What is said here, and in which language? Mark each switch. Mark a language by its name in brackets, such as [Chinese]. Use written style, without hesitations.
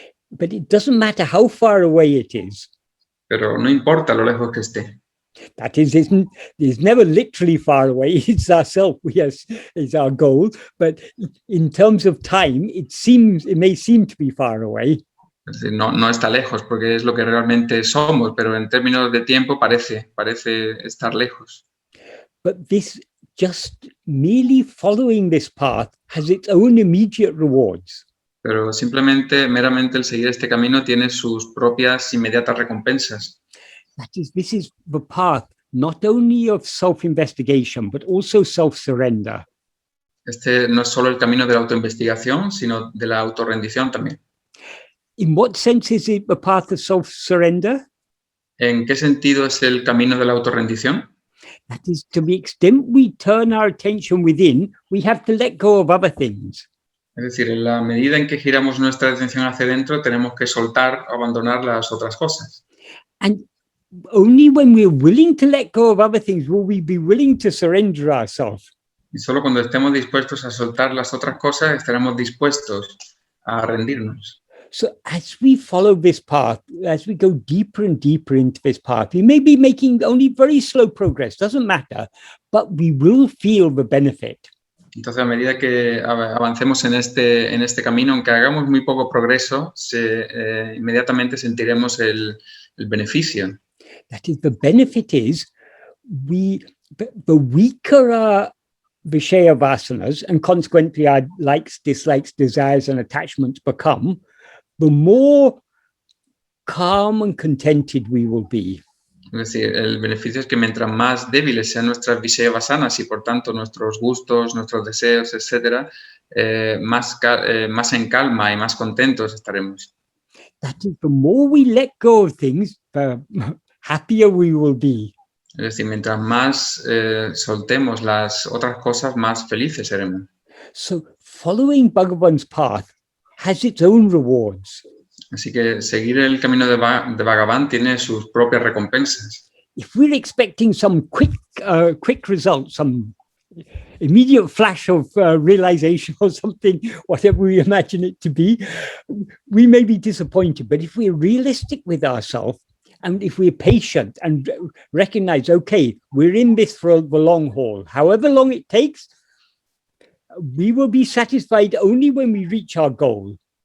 [English] But it doesn't matter how far away it is. [Spanish] pero no importa lo lejos que esté. [English] That is, it's never literally far away. It's ourself, yes, it's our goal. But in terms of time, it may seem to be far away. [Spanish] Es decir, no está lejos porque es lo que realmente somos, pero en términos de tiempo parece estar lejos. [English] But this, just merely following this path, has its own immediate rewards. [Spanish] Pero simplemente, meramente el seguir este camino tiene sus propias inmediatas recompensas. [English] That is, this is the path not only of self-investigation, but also self-surrender. [Spanish] Este no es solo el camino de la autoinvestigación, sino de la autorrendición también. [English] In what sense is it the path of self-surrender? [Spanish] ¿En qué sentido es el camino de la autorrendición? [English] That is, to the extent we turn our attention within, we have to let go of other things. [Spanish] Es decir, en la medida en que giramos nuestra atención hacia adentro, tenemos que soltar, abandonar las otras cosas. [English] And only when we're willing to let go of other things will we be willing to surrender ourselves. [Spanish] Y solo cuando estemos dispuestos a soltar las otras cosas, estaremos dispuestos a rendirnos. [English] So as we follow this path, as we go deeper and deeper into this path, we may be making only very slow progress, doesn't matter, but we will feel the benefit. [Spanish] Entonces, a medida que avancemos en este camino, aunque hagamos muy poco progreso, inmediatamente sentiremos el beneficio. [English] That is, the benefit is the weaker our vishaya vasanas, and consequently our likes, dislikes, desires, and attachments become, the more calm and contented we will be. [Spanish] Es decir, el beneficio es que mientras más débiles sean nuestras vishaya vasanas y por tanto nuestros gustos, nuestros deseos, etcétera, más en calma y más contentos estaremos. [English] That is, the more we let go of things, the happier we will be. [Spanish] Es decir, mientras más soltemos las otras cosas, más felices seremos. [English] So following Bhagavan's path has its own rewards. [Spanish] Así que seguir el camino de Bhagavan tiene sus propias recompensas. [English] If we're expecting some quick result, some immediate flash of realization or something, whatever we imagine it to be, we may be disappointed. But if we're realistic with ourselves, and if we're patient and recognize, okay, we're in this for the long haul, however long it takes, we will be satisfied only when we reach our goal.